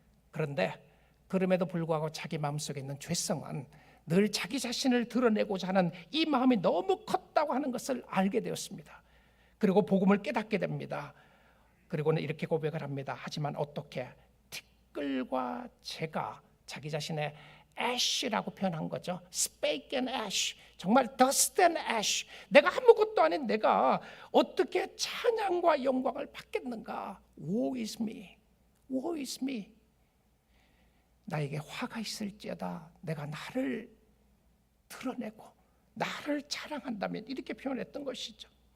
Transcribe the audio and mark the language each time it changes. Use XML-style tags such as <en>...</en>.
<ko>그런데 그럼에도 불구하고 자기 마음속에 있는 죄성은 늘 자기 자신을 드러내고자 하는 이 마음이 너무 컸다고 하는 것을 알게 되었습니다. 그리고 복음을 깨닫게 됩니다. 그리고는 이렇게 고백을 합니다. 하지만 어떻게? 티끌과 재가 자기 자신의 ash라고 표현한 거죠.</ko> <en>speak and ash,</en> <ko>정말</ko> <en>dust and ash.</en> <ko>내가 아무것도 아닌 내가 어떻게 찬양과 영광을 받겠는가?</ko> <en>Woe is me, woe is me.</en> <ko>나에게 화가 있을지어다 내가 나를 드러내고 나를 자랑한다면, 이렇게 표현했던 것이죠.</ko>